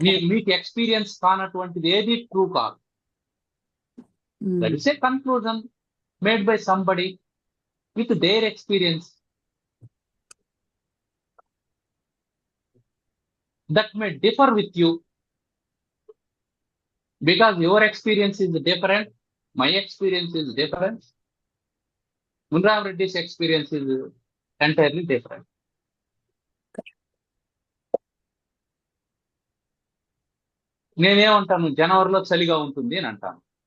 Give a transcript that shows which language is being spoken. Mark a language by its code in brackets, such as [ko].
[te] మీకు ఎక్స్పీరియన్స్ కానటువంటిది ఏది ట్రూ కాదు. [en] That is a conclusion made by somebody with their experience. That may differ with you because your experience is different, my experience is different, Munram Reddy's experience is entirely different. [te] నేనేమంటాను, జనవరిలో చలిగా ఉంటుంది అని అంటాను.